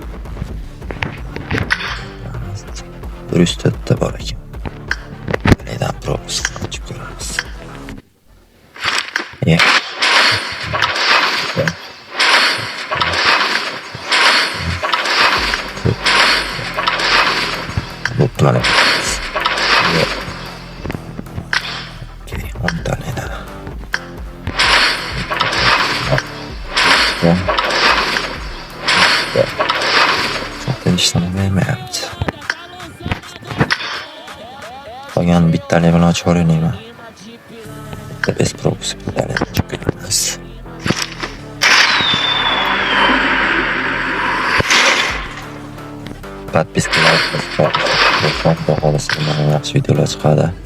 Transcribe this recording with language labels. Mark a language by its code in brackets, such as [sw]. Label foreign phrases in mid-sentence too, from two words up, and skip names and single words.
[uz] 104 ta bor ekan. Qaydan propust ochib ko'ramiz. Mana. Okey, 10 tane. Zaten ishlamayapti. Qolgan bittali bilan ochib o'rganayman. Bitta [ru] bez propust [uz] bittali ochib ko'ramiz. Podpiskalar yaxshi videolar chiqadi.